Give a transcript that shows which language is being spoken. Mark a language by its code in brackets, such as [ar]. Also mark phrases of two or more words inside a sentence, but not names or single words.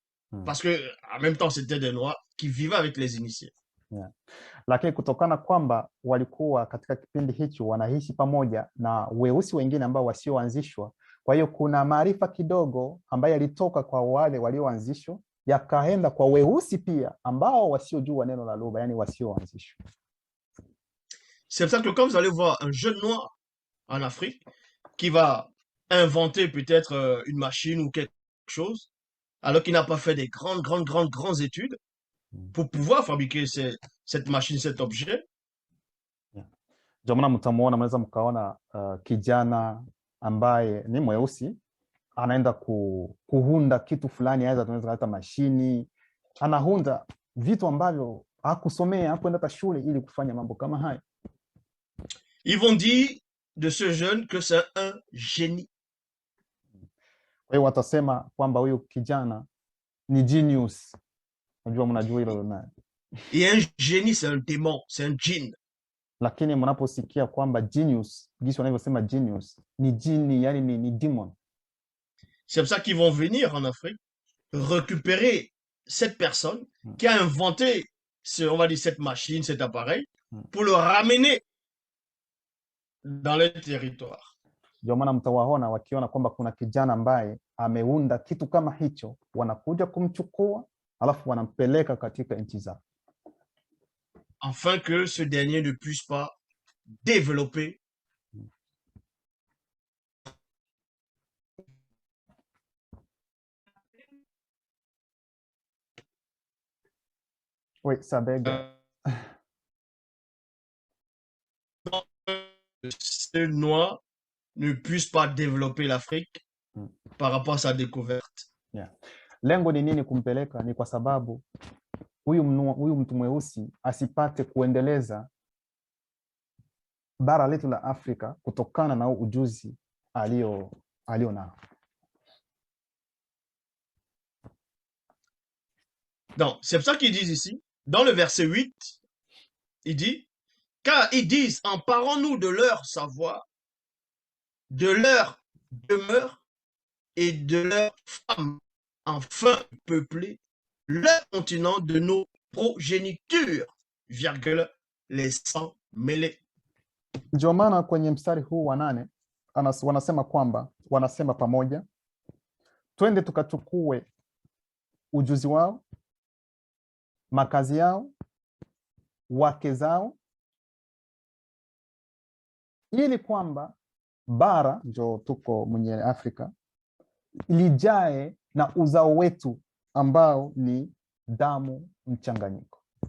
[fr] Parce que en même temps, c'était des noirs qui vivaient avec les initiés. Yeah. [sw] Lakini kutokana kwamba walikuwa katika kipindi hicho wanaishi pamoja na weusi wengine ambao wasioanzishwa, kwa hiyo kuna maarifa kidogo ambayo yalitoka kwa wale walioanzishwa yakaenda kwa weusi pia ambao wasiojua neno la Loba, yani wasioanzishwa. [fr] C'est pour ça que quand vous allez voir un jeune noir en Afrique qui va inventer peut-être une machine ou quelque chose, alors qu'il n'a pas fait des grandes études pour pouvoir fabriquer cette machine, cet objet. [sw] Ndio maana mtamuona, mnaweza mkaona kijana ambaye ni mweusi anaenda kuhunda kitu fulani, aidha tunaweza hata mashini, anahunda vitu ambavyo hakusomea, hakwenda hata shule ili kufanya mambo kama haya. [fr] Ils vont dire de ce jeune que c'est un génie. [sw] Kwa hiyo watasema kwamba huyu kijana ni genius. Unajua, mnajua hilo na. [fr] Et un génie c'est un démon, c'est un djinn. [sw] Lakini mnaposikia kwamba genius, jinsi wanavyosema genius, ni jini, yani ni demon. [fr] C'est pour ça qu'ils vont venir en Afrique récupérer cette personne qui a inventé on va dire cette machine, cet appareil, pour le ramener dans les territoires. [sw] Ndio maana mtawaona wakiona kwamba kuna kijana ambaye ameunda kitu kama hicho, wanakuja kumchukua alafu wanampeleka katika nchi zao, [fr] afin que ce dernier ne puisse pas développer oui, Sabega. Ce noir ne puisse pas développer l'Afrique par rapport à sa découverte. Yeah. [sw] Lengo ni nini kumpeleka? Ni kwa sababu huyu mtu mweusi asipate kuendeleza bara letu la Afrika kutokana na ujuzi alio nao. [fr] Donc, c'est pour ça qu'ils disent ici, dans le verset 8, il dit, car ils disent, emparons-nous de leur savoir, de leur demeure et de leurs femmes, enfin peupler le continent de nos progénitures, virgule, les sangs mêlés. [sw] Ndio maana kwenye mstari huu wa 8 wanasema kwamba, wanasema pamoja, twende tukachukue ujuzi wao, makazi yao, wake zao, ili kwamba bara, ndio tuko mwenye Afrika, lijae na uzao wetu ambao ni damu mchanganyiko.